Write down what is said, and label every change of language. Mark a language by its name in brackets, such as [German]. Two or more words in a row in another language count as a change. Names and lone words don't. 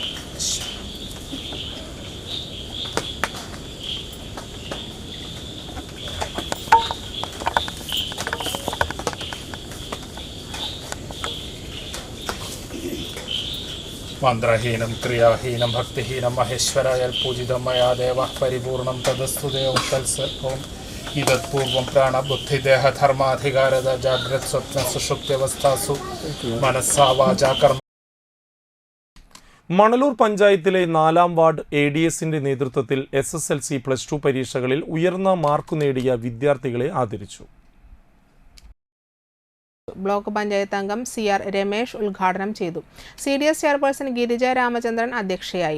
[Sanskrit] मन्त्रहीनं क्रियाहीनं भक्तिहीनं महेश्वराय पूजितं मया देवः परिपूर्णं तदस्तु देवतल्सर्वम् इतत्पूर्वं प्राणबुद्धिदेहधर्माधिकारद जाग्रत् स्वप्न सुषुप्त्यवस्थासु मनस्सा वाचा कर्म. [Malayalam] മണലൂർ പഞ്ചായത്തിലെ 4-ാം വാർഡ് ADSന്റെ നേതൃത്വത്തിൽ SSLC +2 പരീക്ഷകളിൽ ഉയർന്ന മാർക്ക് നേടിയ വിദ്യാർത്ഥികളെ ആദരിച്ചു. ബ്ലോക്ക് പഞ്ചായത്ത് അംഗം CR രമേശ് ഉദ്ഘാടനം ചെയ്തു. CDS ചെയർപേഴ്സൺ ഗിരിജ രാമചന്ദ്രൻ അധ്യക്ഷയായി.